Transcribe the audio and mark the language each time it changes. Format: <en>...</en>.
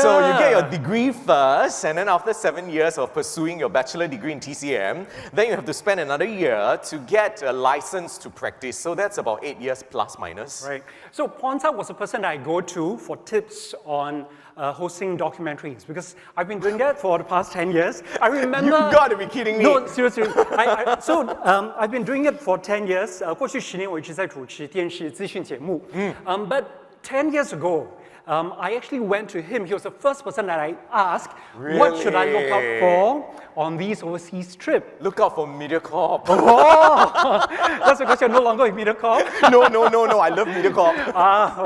<en>So you get your degree first, and then after 7 years of pursuing your bachelor degree in TCM, then you have to spend another year to get a license to practice. So that's about 8 years plus minus. Right. So Pornsak was a person that I go to for tips on hosting documentaries, because I've been doing that for the past 10 years. I remember... You've got to be kidding me. No, seriously. I've been doing it for 10 years.</en> <zh>过去10年我一直在主持电视资讯节目。</zh> <en>But 10 years ago, I actually went to him. He was the first person that I asked, what should I look out for on these overseas trips? Look out for MediaCorp. Oh, that's because you're no longer with MediaCorp? No, I love MediaCorp.</en>